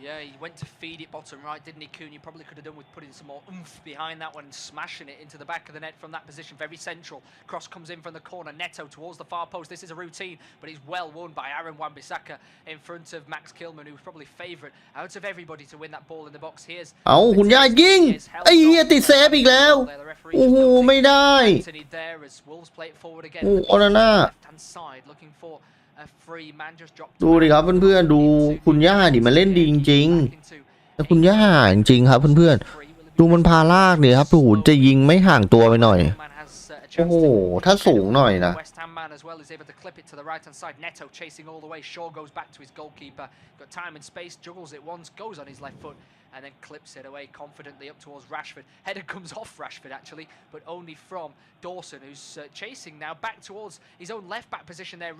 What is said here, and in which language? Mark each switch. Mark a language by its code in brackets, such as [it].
[en] Yeah, he went to feed it bottom right, didn't he, Cunha? Probably could have done with putting some more oomph behind that one and smashing it into the back of the net from that position. Very central. Cross comes in from the corner. Neto towards the far post. This is a routine, but he's well won by Aaron Wan-Bissaka in front of Max Kilman, who's probably favourite out of everybody to win that ball in the box. Here's [th] เอาคุณย่ายิงไอ้เหี้ยติดเซฟอีกแล้วโอ้โหไม่ได้ [en] Anthony there as Wolves play it forward again. [th] โอ้โอนาน่า [en] Left-hand side looking for a free man just dropped. [th] ดูดิครับเพื่อนๆดูคุณย่าดิมันเล่นดีจริงๆแต่คุณย่าจริงๆครับเพื่อนๆดูมันพาลากเนี่ยครับโอ้โหจะยิงไม่ห่างตัวไปหน่อยโอ้โหถ้าสูงหน่อยนะ [en] West Ham man as well is able to clip it to the right hand side. Neto chasing all the way. Shaw goes back to his goalkeeper. Got time and space, juggles it once, goes on his left foot, and then clips it away confidently up towards Rashford. Header comes off Rashford actually, but only from Dawson, who's chasing now back towards his own left back position there.